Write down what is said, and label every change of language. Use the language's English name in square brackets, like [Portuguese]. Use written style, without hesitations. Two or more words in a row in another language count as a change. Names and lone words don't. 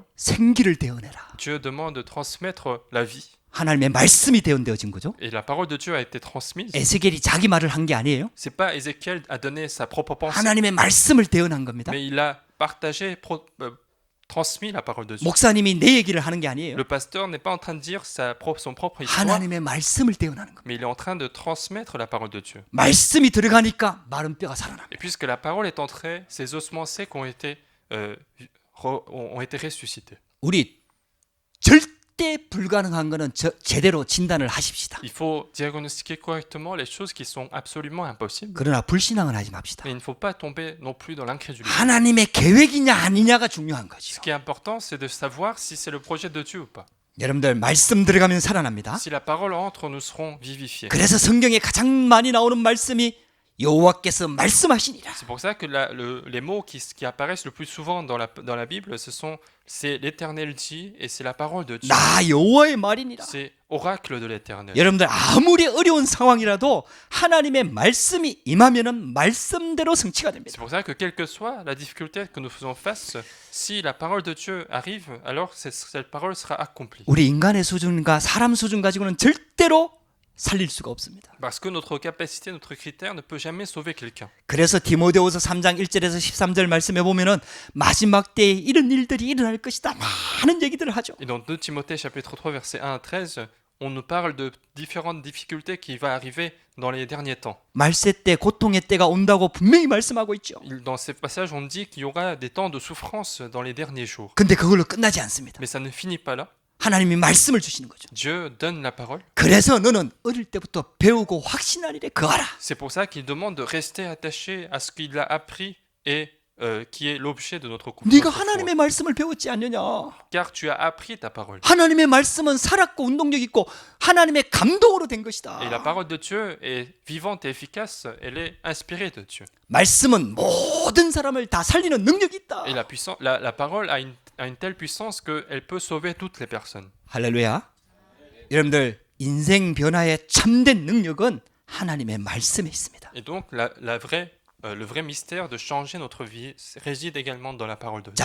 [Korean] 생기를 대언해라. [French] Dieu demande de transmettre la vie. [Korean] 하나님의 말씀이 대언되어진 거죠. [French] Et la parole de Dieu a été transmise. [Korean] 에스겔이 자기 말을 한 게 아니에요. [French] C'est pas Ézéchiel a donné sa propre pensée, [Korean] 하나님의 말씀을 대언한 겁니다. [French] mais il a partagé, transmis la parole de Dieu. [Korean] 목사님이 내 얘기를 하는 게 아니에요. [French] Le pasteur n'est pas en train de dire son propre histoire, [Korean] 하나님의 말씀을 대언하는 겁니다. [French] mais il est en train de transmettre la parole de Dieu. [Korean] 말씀이 들어가니까 마른 뼈가 살아납니다. [French] Et puisque la parole est entrée, ces ossements secs ont été ressuscités. [Korean] 우리 절대 불가능한 거는 제대로 진단을 하십시다. [French] Il faut diagnostiquer correctement les choses qui sont absolument impossibles. [Korean] 그러나 불신앙을 하지 맙시다. [French] Mais il ne faut pas tomber non plus dans l'incrédulité. [Korean] 하나님의 계획이냐 아니냐가 중요한 거죠. [French] Ce qui est important, c'est de savoir si c'est le projet de Dieu ou pas. [Korean] 여러분들 말씀 들어가면 살아납니다. [French] Si la parole entre, nous serons vivifiés. [Korean] 그래서 성경에 가장 많이 나오는 말씀이 여호와께서 말씀하시니라. [French] C'est pour ça que les mots qui apparaissent le plus souvent dans la Bible, c'est l'Éternel dit et c'est la parole de Dieu. [Korean] 나 여호와의 말이니라. [French] C'est oracle de l'Éternel. [Korean] 여러분들 아무리 어려운 상황이라도 하나님의 말씀이 임하면은 말씀대로 성취가 됩니다. [French] C'est pour ça que quelle que soit la difficulté que nous faisons face, si la parole de Dieu arrive, alors cette parole sera accomplie. [Korean] 우리 인간의 수준과 사람 수준 가지고는 절대로 살릴 수가 없습니다. [French] Parce que notre capacité, notre critère ne peut jamais sauver quelqu'un. [Korean] 그래서 디모데후서 3장 1절에서 13절 말씀해 보면은 마지막 때에 이런 일들이 일어날 것이다. 많은 얘기들을 하죠. [French] Et dans 2 Timothée chapitre 3 versets 1 à 13, on nous parle de différentes difficultés qui vont arriver dans les derniers temps. [Korean] 말세 때 고통의 때가 온다고 분명히 말씀하고 있죠. [French] Dans ces passages, on dit qu'il y aura des temps de souffrance dans les derniers jours. [Korean] 근데 그걸로 끝나지 않습니다. [French] Mais ça ne finit pas là. [Korean] 하나님이 말씀을 주시는 거죠. [French] Dieu donne la parole. [Korean] 그래서 너는 어릴 때부터 배우고 확신하리래 그하라. [French] C'est pour ça qu'il demande de rester attaché à ce qu'il a appris et qui est l'objet de notre foi. [Korean] 네가 하나님의 말씀을 배웠지 않느냐? [French] Car tu as appris ta parole. [Korean] 하나님의 말씀은 살았고 운동력 있고 하나님의 감동으로 된 것이다. [French] Et la parole de Dieu est vivante et efficace, elle est inspirée de Dieu. [Korean] 말씀은 모든 사람을 다 살리는 능력이 있다. [French] Et la parole a une telle puissance qu'elle peut sauver toutes les personnes. [Korean] 할렐루야. 여러분들 인생 변화의 참된 능력은 하나님의 말씀에 있습니다. [French] Et donc le vrai mystère de changer notre vie réside également dans la parole de Dieu.